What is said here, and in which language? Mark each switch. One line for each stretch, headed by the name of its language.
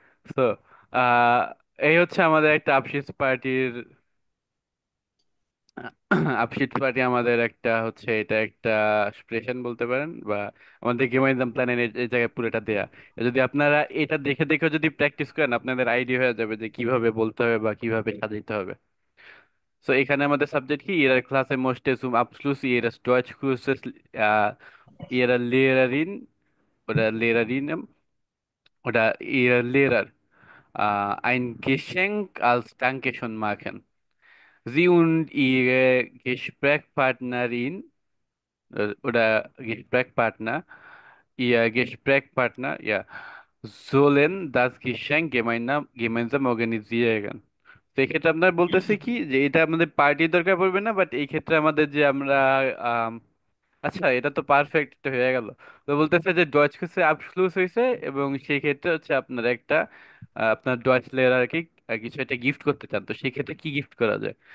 Bangla: তো আহ এই হচ্ছে আমাদের একটা আপসিস পার্টির আপশিট পার্টি, আমাদের একটা হচ্ছে এটা একটা এক্সপ্রেশন বলতে পারেন, বা আমাদের গেমাইজম প্ল্যানের এই জায়গায় পুরোটা দেয়া। যদি আপনারা এটা দেখে দেখে যদি প্র্যাকটিস করেন, আপনাদের আইডিয়া হয়ে যাবে যে কিভাবে বলতে হবে বা কিভাবে সাজাইতে হবে। তো এখানে আমাদের সাবজেক্ট কি,
German: ihre Klasse möchte zum Abschluss ihres Deutschkurses ihrer Lehrerin oder Lehrerinnen oder ihrer Lehrer ein Geschenk als Dankeschön machen. Sie und ihre Gesprächspartnerin oder Gesprächspartner, ihr Gesprächspartner, ja, sollen das Geschenk gemeinsam organisieren.
Bangla: তো এই ক্ষেত্রে আপনার বলতেছে কি যে এটা আমাদের পার্টির দরকার পড়বে না, বাট এই ক্ষেত্রে আমাদের যে আমরা আম, আচ্ছা, এটা তো পারফেক্ট হয়ে গেল। তো বলতেছে যে ডয়েচ কোর্সে আবশলুস হয়েছে, এবং সেই ক্ষেত্রে হচ্ছে আপনার একটা আপনার ডয়েচ লেয়ার আর কি কিছু একটা গিফট করতে চান, তো সেই ক্ষেত্রে কি গিফট করা যায়?